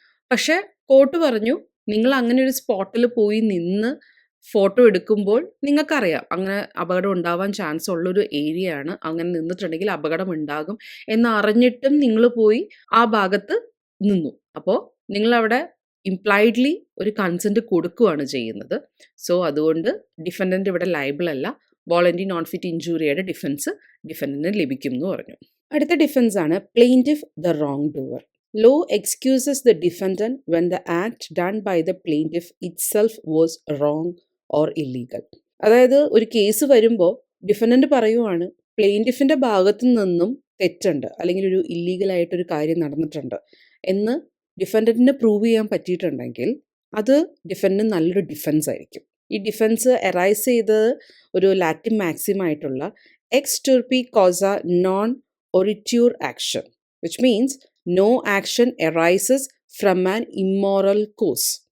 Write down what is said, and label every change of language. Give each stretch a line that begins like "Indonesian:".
Malayalam: പക്ഷേ കോർട്ട് പറഞ്ഞു, നിങ്ങൾ അങ്ങനെ ഒരു സ്പോട്ടിൽ പോയി നിന്ന് ഫോട്ടോ എടുക്കുമ്പോൾ നിങ്ങൾക്കറിയാം അങ്ങനെ അപകടം ഉണ്ടാവാൻ ചാൻസ് ഉള്ളൊരു ഏരിയയാണ്, അങ്ങനെ നിന്നിട്ടുണ്ടെങ്കിൽ അപകടം ഉണ്ടാകും എന്നറിഞ്ഞിട്ടും നിങ്ങൾ പോയി ആ ഭാഗത്ത് നിന്നു. അപ്പോൾ നിങ്ങളവിടെ ഇംപ്ലൈഡ്ലി ഒരു കൺസെൻറ്റ് കൊടുക്കുകയാണ് ചെയ്യുന്നത്. സോ അതുകൊണ്ട് ഡിഫൻഡൻറ്റ് ഇവിടെ ലയബിൾ അല്ല. വോളണ്ടറി നോൺ ഫിറ്റ് ഇഞ്ചുറിയുടെ ഡിഫൻസ് ഡിഫൻഡൻറ്റിന് ലഭിക്കും എന്ന് പറഞ്ഞു. അടുത്ത ഡിഫൻസാണ് plaintiff the wrong doer.
English: Law excuses the defendant when the act done by the plaintiff itself was wrong or illegal.
Malayalam: അതായത് ഒരു കേസ് വരുമ്പോൾ ഡിഫൻഡൻറ്റ് പറയുവാണ് പ്ലെയിൻറ്റിഫിൻ്റെ ഭാഗത്തു നിന്നും തെറ്റുണ്ട് അല്ലെങ്കിൽ ഒരു ഇല്ലീഗലായിട്ടൊരു കാര്യം നടന്നിട്ടുണ്ട് എന്ന് ഡിഫൻഡൻറ്റിന് പ്രൂവ് ചെയ്യാൻ പറ്റിയിട്ടുണ്ടെങ്കിൽ അത് ഡിഫൻഡൻറ്റ് നല്ലൊരു ഡിഫൻസ് ആയിരിക്കും. ഈ ഡിഫൻസ് അറൈസ് ചെയ്തത് ഒരു ലാറ്റിൻ മാക്സിം ആയിട്ടുള്ള X ടർപി Kosa non ഒറിറ്റ്യൂർ action,
English: Which means no action arises from an immoral cause.